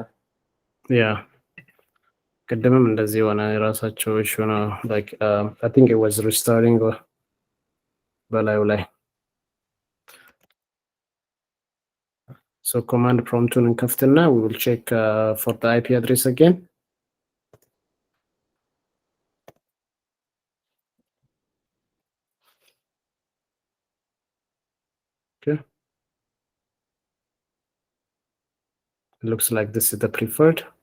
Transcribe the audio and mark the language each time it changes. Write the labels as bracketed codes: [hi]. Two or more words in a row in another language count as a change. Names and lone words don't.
[en] Yeah. [am] ቅድምም እንደዚህ ሆነ የራሳቸው ኢሹ ነው። [en] Like I think it was restarting [am] በላዩ ላይ [en] so command prompቱን እንከፍትና we will check for the IP address again. Okay, it looks like this is the preferred.